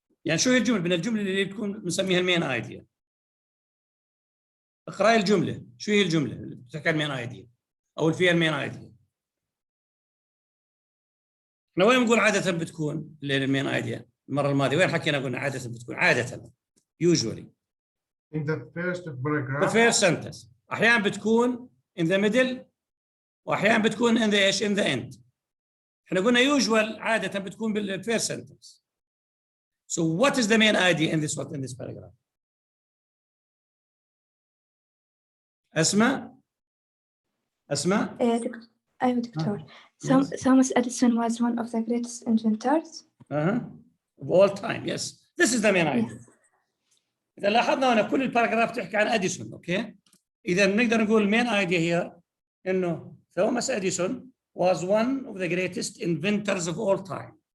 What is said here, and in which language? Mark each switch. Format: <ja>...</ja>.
<ar>يعني شو هي الجمل من الجملة اللي تكون بنسميها المين ايديا؟ اقرأي الجملة، شو هي الجملة اللي بتحكي المين ايديا او اللي فيها المين ايديا؟ احنا وين بنقول عادة بتكون المين ايديا؟ المرة الماضية وين حكينا قلنا عادة بتكون عادة usually</ar> <en>In the first the paragraph, first sentence</en> <ar>احيانا بتكون</ar> <en>in the middle</en> <ar>واحيانا بتكون</ar> <en>in the</en> <ar>ايش</ar> <en>in the end.</en> <ar>احنا قلنا usual عادة بتكون بال</ar> <en>first sentence. So what is the main idea in this paragraph?</en> <ar>أسماء أيوة دكتور.</ar> <en>Yes. Thomas Edison was one of the greatest inventors. Of all time, yes. This is the main idea.</en> <ar>إذا لاحظنا هنا كل الباراجراف تحكي عن أديسون، أوكي؟ إذا بنقدر نقول المين idea هي إنه</ar> <en>Thomas Edison was one of the greatest inventors of all time.</en>